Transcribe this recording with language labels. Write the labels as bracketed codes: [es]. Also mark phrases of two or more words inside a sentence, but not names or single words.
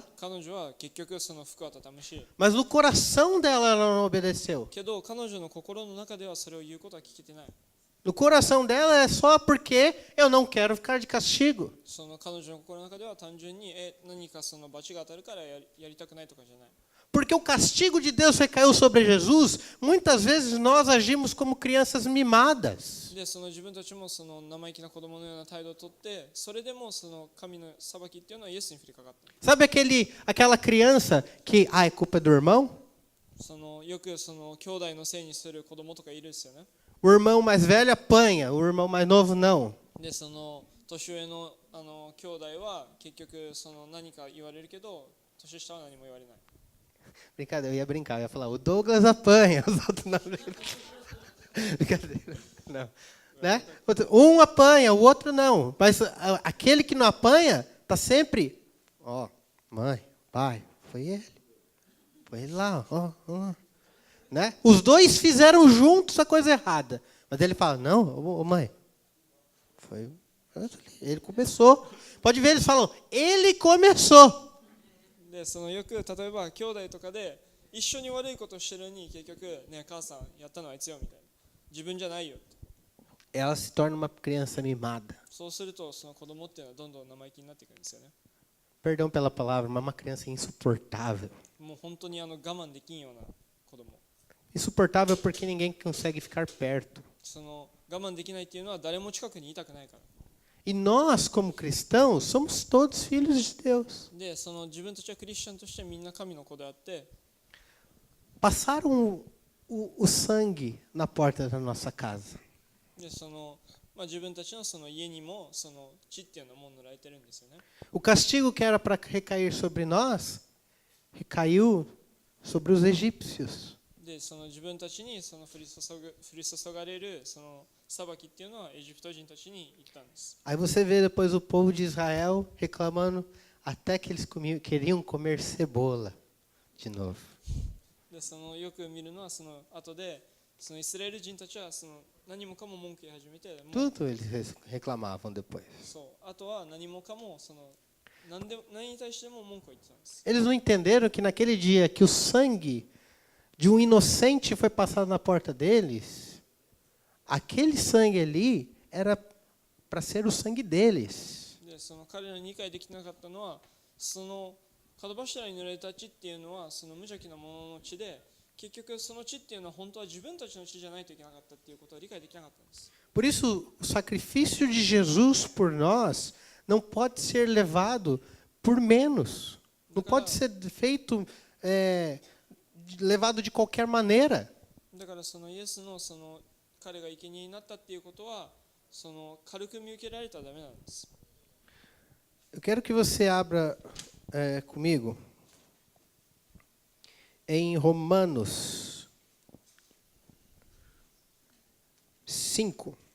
[ja] 彼女は結局その服は畳むし、 [pt] Mas no coração dela ela não obedeceu. [ja] けど彼女の心の中ではそれを言うことは聞けてない。 [pt] No coração dela é só porque eu não quero ficar de castigo. [ja] その彼女の心の中では単純に何かその罰が当たるからやりたくないとかじゃない。 [pt] Porque o castigo de Deus recaiu sobre Jesus, muitas vezes nós agimos como crianças mimadas. [ja] で、その自分たちもその生意気な子供のような態度をとって、それでもその神の裁きっていうのはイエスに降りかかった。 [pt] Sabe aquela criança que, é culpa do irmão? [ja] そのよくその兄弟のせいにする子供とかいるんですよね。 [pt] O irmão mais velho apanha, o irmão mais novo não. [ja] で、その年上の兄弟は結局その何か言われるけど、年下は何も言われない。 [pt] Brincadeira, eu ia brincar, eu ia falar, o Douglas apanha, os outros não. Brincadeira, não. Né? Um apanha, o outro não. Mas aquele que não apanha está sempre Ó, mãe, pai, foi ele. Foi ele lá, ó. Né? Os dois fizeram juntos a coisa errada. Mas ele fala, não, ô, mãe, foi ele começou. Pode ver, eles falam, ele começou. [ja] でそのよく例えば兄弟とかで一緒に悪いことをしてるのに結局ね母さんやったのはあいつよみたいな自分じゃないよって [pt] Ela se torna uma criança mimada. [ja] そうするとその子供っていうのはどんどん生意気になっていくんですよね [pt] Perdão pela palavra, mas uma criança insuportável. [ja] もう本当に我慢できんような子供 [pt] Insuportável porque ninguém consegue ficar perto. [ja] その我慢できないっていうのは誰も近くにいたくないから [pt] E nós, como cristãos, somos todos filhos de Deus. [ja] でその自分たちはクリスチャンとしてみんな神の子であって [pt] Passaram o sangue na porta da nossa casa. [ja] でその自分たちのその家にもその血っていうのも塗られてるんですよね [pt] O castigo que era para recair sobre nós, recaiu sobre os egípcios. [ja] でその自分たちにその降り注がれるその裁きっていうのはエジプト人たちに言ったんです [pt] Aí você vê depois o povo de Israel reclamando até que eles queriam comer cebola de novo. [ja] でそのよく見るのはその後でそのイスラエル人たちはその何もかも文句言い始めてもう [pt] Tudo eles reclamavam depois. [ja] そうあとは何もかもその何に対しても文句を言ってたんです [pt] Eles não entenderam que naquele dia que o sangue de um inocente foi passado na porta deles, aquele sangue ali era para ser o sangue deles. [ja] でその彼らに理解できなかったのはその門柱に塗られた血っていうのはその無邪気な者の血で結局その血っていうのは本当は自分たちの血じゃないといけなかったっていうことを理解できなかったんです [pt] Por isso, o sacrifício de Jesus por nós não pode ser levado por menos. Não pode ser feito, levado de qualquer maneira. [ja] だからそのイエスのその彼が生贄になったっていうことはその軽く見受けられたらダメなんです [pt] Eu quero que você abra comigo em Romanos 5.